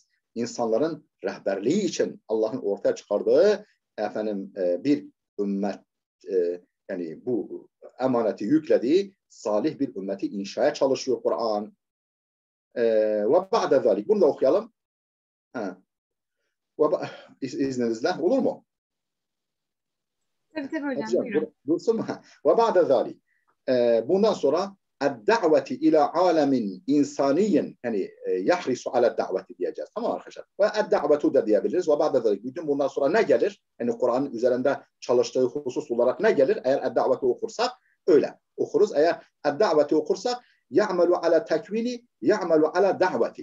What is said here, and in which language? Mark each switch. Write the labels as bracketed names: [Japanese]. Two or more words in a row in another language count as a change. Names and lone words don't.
[Turkish] İnsanların rehberliği için Allah'ın ortaya çıkardığı efendim bir ümmet yani bu emaneti yüklediği salih bir ümmeti inşaya çalışıyor Kur'an. [Arabic] وبعد ذلك. [Turkish] Bunu da okuyalım. İzninizle olur mu? Tabii hocam, Hocam, buyurun. dursun mu? [Arabic] وبعد ذلك. [Turkish] Bundan sonra [Arabic] الدعوة إلى عالم إنساني [Turkish] yani [Arabic] يحرص على الدعوة [Turkish] diyeceğiz. Tamam arkadaşlar. [Arabic] والدعوة [Turkish] da diyebiliriz. [Arabic] وبعد ذلك. [Turkish] Bütün bundan sonra ne gelir? Yani Kur'an'ın üzerinde çalıştığı husus olarak ne gelir? Eğer davetu okursak öyle okuruz. Eğer davetu okursak [Arabic] يعمل على تكوين يعمل على الدعوة.